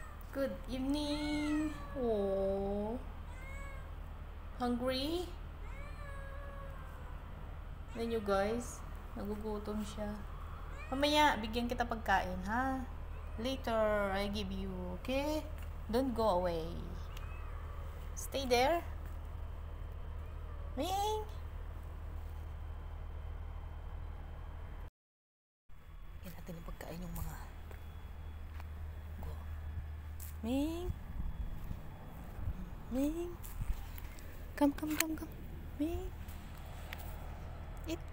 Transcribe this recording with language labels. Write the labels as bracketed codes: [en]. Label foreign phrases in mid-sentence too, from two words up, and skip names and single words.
[en] Good evening. Oh, hungry? Then you guys, [tl] nagugutom siya. Mamaya, bigyan kita pagkain, ha? [en] Later, I give you, okay? Don't go away. Stay there. Ming! [tl] Bigyan natin ng pagkain yung mga... [en] Go. Ming! Ming! Come. Ming! Eat!